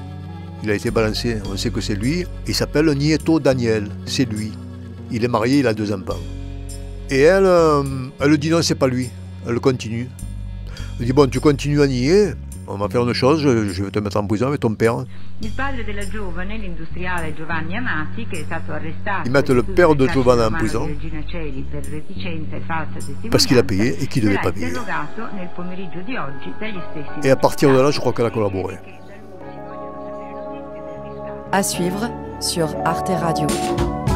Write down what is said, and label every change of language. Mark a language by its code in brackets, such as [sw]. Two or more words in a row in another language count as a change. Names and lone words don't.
[fr] Il a été balancé, on sait que c'est lui. Il s'appelle Nieto Daniel, c'est lui. Il est marié, il a 2 enfants. Et elle dit non, c'est pas lui. Elle continue. Elle dit bon, tu continues à nier. On va faire une chose, je vais te mettre en prison avec ton père. [it] Il padre della giovane, l'industriale Giovanni Amati, che è stato arrestato. [fr] Ils mettent le père de Giovanna en prison parce qu'il a payé et qu'il ne devait pas payer. Et à partir de là, je crois qu'elle a collaboré. À suivre sur Arte Radio.